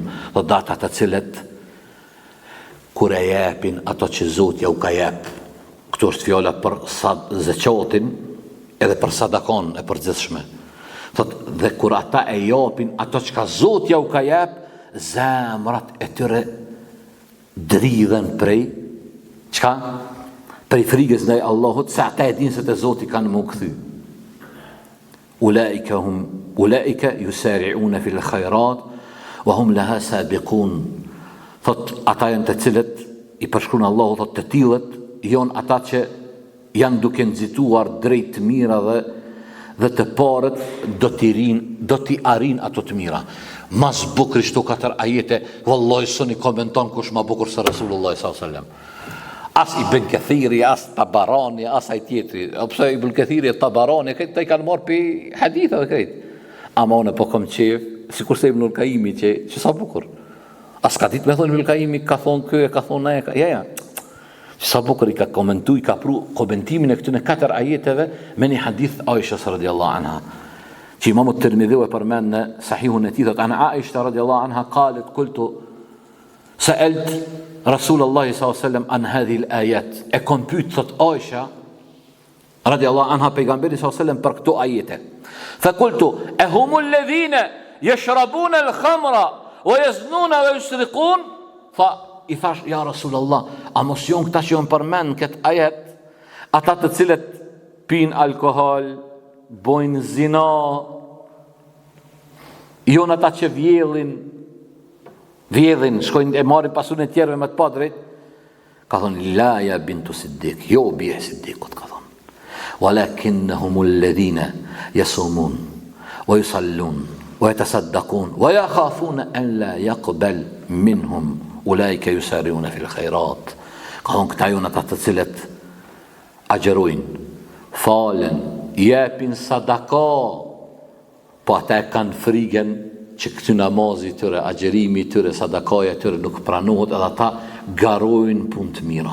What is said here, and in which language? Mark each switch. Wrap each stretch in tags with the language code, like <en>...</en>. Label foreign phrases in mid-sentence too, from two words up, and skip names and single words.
<sq>Thot ata të cilët kur e japin ato që Zoti ja u ka jep. Këto është fjala për zakatin edhe për sadakon e përgjithshme. Thot dhe kur ata e japin ato që Zoti ja u ka jep, zemrat e tyre dridhen prej çka? Prej frikës ndaj Allahut, se ata e dinë se te Zoti kanë më kthy.</sq> <ar>أولئك يسارعون في الخيرات وهم لها سابقون.</ar> <sq>Thot ata janë të cilët i përshkruan Allahu, thot të tillët janë ata që janë duke nxituar drejt të mira dhe të parët do t'i arin ato të mira. Mas bukur shto 4 ajete, wallahi soni komenton kush ma bukur se</sq> <ar>رسول الله صلى الله عليه وسلم.</ar> <sq>As Ibn Kathiri, as Tabarani, as ai tjetri. Pse Ibn Kathiri e Tabarani këto i kanë marrë pe hadithe këto. Ama unë po kam qef, sikurse Ibn Qayyimi që sa bukur. As ka ditë me thonë Ibn Qayyimi ka thonë kë, ka thonë ai, ja. Sa bukur i ka komentu, i ka pru komentimin e këtyre 4 ajeteve me një hadith Aishës</sq> <ar>رضي الله عنها.</ar> <sq>Që Imamu Tirmidhiu e përmend në Sahihun e tij, thot</sq> <ar>عن عائشة رضي الله عنها قالت قلت سألت رسول الله صلى الله عليه وسلم عن هذه الآيات.</ar> <sq>E kom pyet thot Aisha</sq> <ar>رضي الله عنها</ar> <sq>pejgamberin</sq> <ar>صلى الله عليه وسلم</ar> <sq>për këto ajete.</sq> <ar>فقلت أهم الذين يشربون الخمر ويزنون ويسرقون?</ar> <sq>Fa i thash ja Rasulullah, a mos jon këta që janë përmend këtë ajet, ata të cilët pin alkohol, bojnë zina, jon ata që vjedhin, shkojnë e marrin pasurinë e tjerëve me të pa drejt? Ka thonë</sq> <ar>لا يا بنت الصديق,</ar> <sq>jo bie Siddiqut, ka thonë.</sq> <ar>ولكنهم الذين يصومون ويصلون ويتصدقون ويخافون أن لا يقبل منهم أولئك يسارعون في الخيرات.</ar> <sq>Ka thonë këta janë ata të cilët agjerojnë, falen, japin sadaka, po ata kanë frikën që këtë namazi tyre, agjerimi tyre, sadakaja tyre nuk pranohet, edhe ata garojnë punë të mira.</sq>